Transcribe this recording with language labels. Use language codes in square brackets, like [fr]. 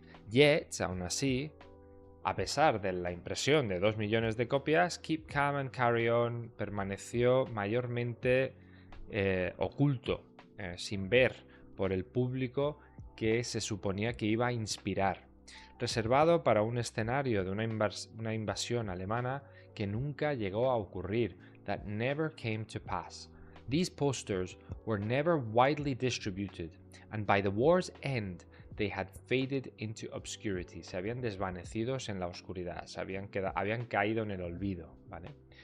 [en] Yet, [es] aún así, a pesar de la impresión de 2 millones de copias, Keep Calm and Carry On permaneció mayormente oculto, sin ver por el público que se suponía que iba a inspirar, reservado para un escenario de una invasión alemana que nunca llegó a ocurrir, [en] that never came to pass. These posters were never widely distributed, and by the war's end, they had faded into obscurity. [es] Se habían desvanecidos en la oscuridad, habían caído en el olvido, ¿vale?